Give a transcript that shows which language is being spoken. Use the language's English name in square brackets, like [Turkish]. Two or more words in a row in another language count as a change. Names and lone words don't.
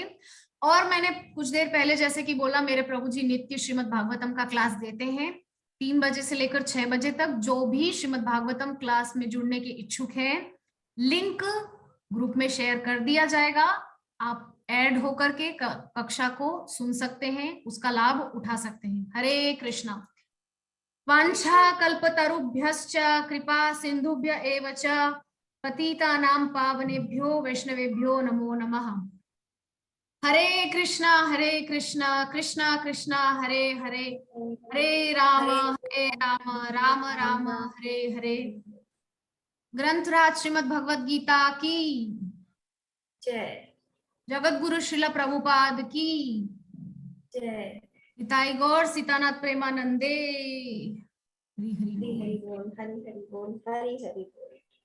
[Hindi] और मैंने कुछ देर पहले जैसे कि बोला, मेरे प्रभु जी नित्य श्रीमद् भागवतम का क्लास देते हैं 3 बजे से लेकर 6 बजे तक। जो भी श्रीमद् भागवतम क्लास में जुड़ने के इच्छुक हैं, लिंक ग्रुप में शेयर कर दिया जाएगा, आप ऐड होकर के कक्षा को सुन सकते हैं, उसका लाभ उठा सकते हैं। हरे कृष्णा। [Sanskrit] वांछा कल्पतरुभ्यश्च कृपा सिंधुभ्य एव च पतितानां पावनेभ्यो वैष्णवेभ्यो नमो नमः। [Hindi] हरे कृष्णा कृष्णा कृष्णा हरे हरे, हरे राम राम राम हरे हरे, ग्रंथराज श्रीमद् भगवद गीता की जय। जगत गुरु श्रील प्रभुपाद की जय। निताई गौर सीतानाथ प्रेमानंदे। हरि हरि हरि बोल। हरि बोल, हरि हरि बोल, हरि हरि बोल।